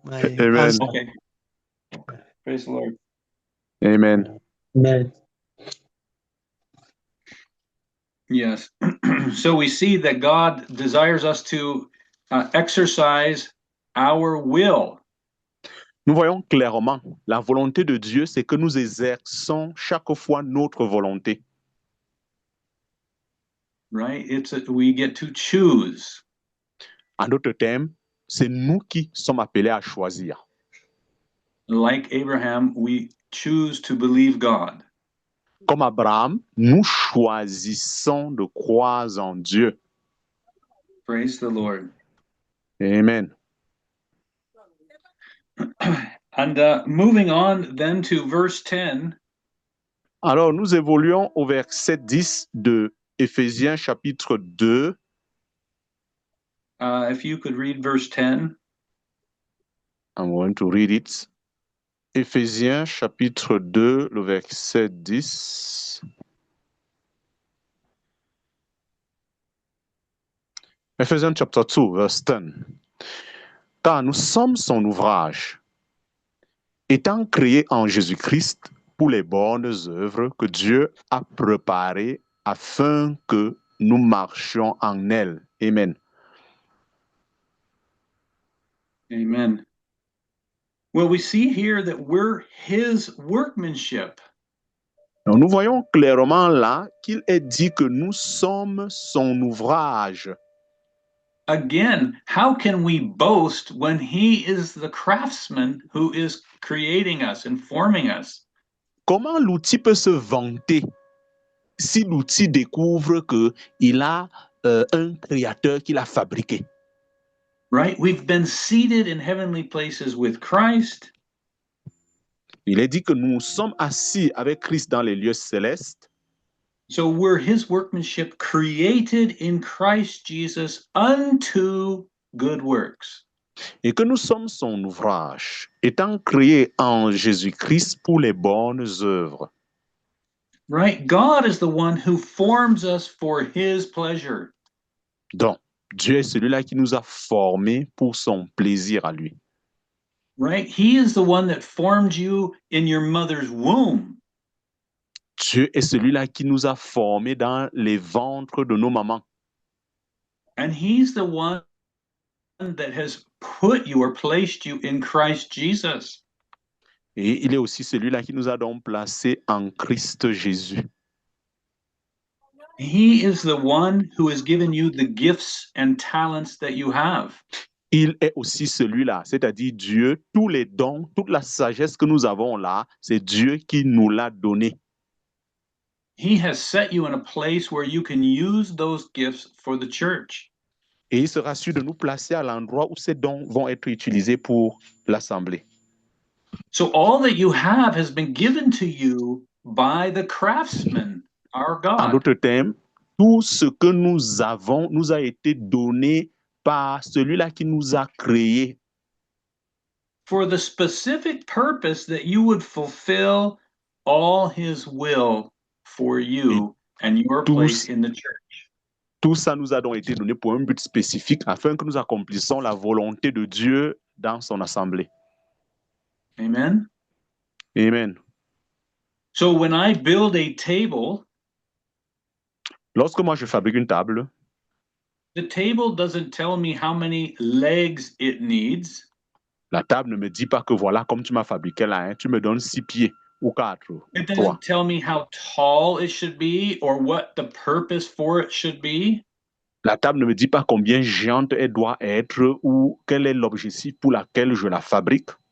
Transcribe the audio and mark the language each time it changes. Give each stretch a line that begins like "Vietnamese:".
English: Amen. answer. Okay. Praise the Lord. Amen. Amen. Yes. So we see that God desires us to exercise our will.
French: Nous voyons clairement, la volonté de Dieu, c'est que nous exerçons chaque fois notre volonté.
English: Right? We get to choose.
French: En d'autres termes, c'est nous qui sommes appelés à choisir.
English: Like Abraham, we choose to believe God.
French: Comme Abraham, nous choisissons de croire en Dieu.
English: Praise the Lord. Amen. And moving on then to verse 10.
French: Alors, nous évoluons au verset 10 de Éphésiens chapitre 2.
English: If you could read verse 10. I'm going to read it.
French: Éphésiens chapitre 2, le verset 10.
English: Ephesians chapter 2, verse 10.
French: Car nous sommes son ouvrage, étant créés en Jésus-Christ pour les bonnes œuvres que Dieu a préparées afin que nous marchions en elles.
English: Amen. Amen. Well, we see here that we're his workmanship.
French: Donc, nous voyons clairement là qu'il est dit que nous sommes son ouvrage.
English: Again, how can we boast when he is the craftsman who is creating us and forming us?
French: Comment l'outil peut se vanter si l'outil découvre qu'il a un créateur qui l'a fabriqué?
English: Right? We've been seated in heavenly places with Christ.
French: Il est dit que nous sommes assis avec Christ dans les lieux célestes.
English: So we're his workmanship created in Christ Jesus unto good works.
French: Et que nous sommes son ouvrage, étant créés en Jésus-Christ pour les bonnes œuvres.
English: Right? God is the one who forms us for his pleasure.
French: Donc, Dieu est celui-là qui nous a formés pour son plaisir à lui.
English: Right? He is the one that formed you in your mother's womb.
French: Dieu est celui-là qui nous a formés dans les ventres de nos mamans.
English: And he's the one that has put you or placed you in Christ Jesus.
French: Et il est aussi celui-là qui nous a donc placés en Christ Jésus.
English: He is the one who has given you the gifts and talents that you have.
French: Il est aussi celui-là, c'est-à-dire Dieu, tous les dons, toute la sagesse que nous avons là, c'est Dieu qui nous l'a donné.
English: He has set you in a place where you can use those gifts for the church.
French: Et il sera sûr de nous placer à l'endroit où ces dons vont être utilisés pour l'assemblée.
English: So all that you have has been given to you by the craftsman, our
French: En
English: God.
French: d'autres termes, tout ce que nous avons nous a été donné par celui-là qui nous a créés.
English: for the specific purpose that you would fulfill all his will for
French: Et
English: you and your place
French: tous,
English: in the church.
French: tout ça nous a donc été donné pour un but spécifique afin que nous accomplissions la volonté de Dieu dans son assemblée.
English: Amen. Amen. So when I build a table,
French: Lorsque moi je fabrique une table,
English: the table doesn't tell me how many legs it needs.
French: la table ne me dit pas que voilà, comme tu m'as fabriqué là, hein, tu me donnes 6 pieds ou 4 ou
English: It 3. doesn't tell me how tall it should be or what the purpose for it should be.
French: La table ne me dit pas combien géante elle doit être ou quel est l'objectif pour lequel je la fabrique.